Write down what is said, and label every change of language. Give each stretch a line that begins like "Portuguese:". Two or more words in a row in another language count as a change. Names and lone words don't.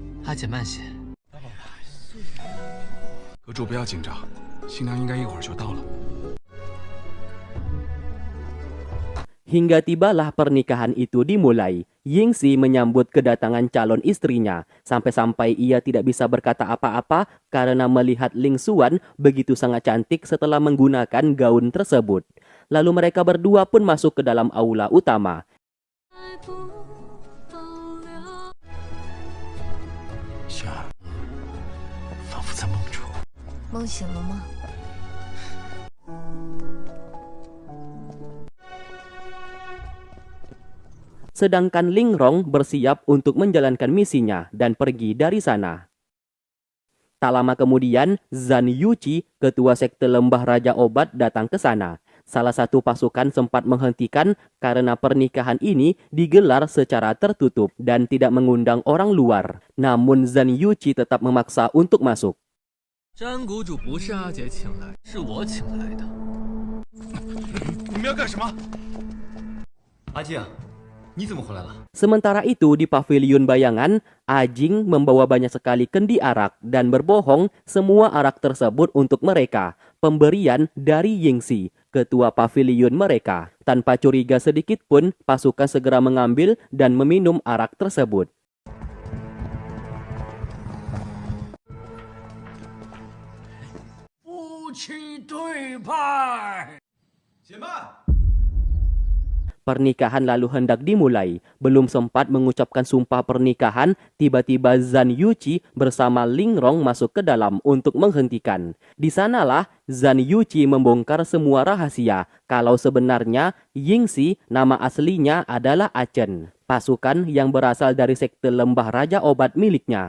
Chinese: 阿姐慢些。阁主不要紧张，新娘应该一会儿就到了。
Indonesian: Hingga tibalah pernikahan itu dimulai. Yingxi menyambut kedatangan calon istrinya. Sampai-sampai ia tidak bisa berkata apa-apa karena melihat Ling Xuan begitu sangat cantik setelah menggunakan gaun tersebut. Lalu mereka berdua pun masuk ke dalam aula utama.
Chinese: 雪儿，仿佛在梦中。梦醒了吗？
Indonesian: Sedangkan Lingrong bersiap untuk menjalankan misinya dan pergi dari sana. Tak lama kemudian, Zhan Yuqi, ketua sekte Lembah Raja Obat, datang ke sana. Salah satu pasukan sempat menghentikan karena pernikahan ini digelar secara tertutup dan tidak mengundang orang luar. Namun Zhan Yuqi tetap memaksa untuk masuk.
Chinese: 詹谷主不是阿姐请来，是我请来的。你们要干什么？阿静，你怎么回来了？
Indonesian: Sementara itu di pavilion bayangan, Ajing membawa banyak sekali kendi arak dan berbohong semua arak tersebut untuk mereka, pemberian dari Yingxi, ketua pavilion mereka. Tanpa curiga sedikit pun, pasukan segera mengambil dan meminum arak tersebut.
Chinese: 夫妻对拜。且慢。
Indonesian: Pernikahan lalu hendak dimulai. Belum sempat mengucapkan sumpah pernikahan, tiba-tiba Zhan Yuqi bersama Lingrong masuk ke dalam untuk menghentikan. Di sanalah Zhan Yuqi membongkar semua rahasia kalau sebenarnya Yingxi nama aslinya adalah Achen, pasukan yang berasal dari sekte Lembah Raja Obat miliknya.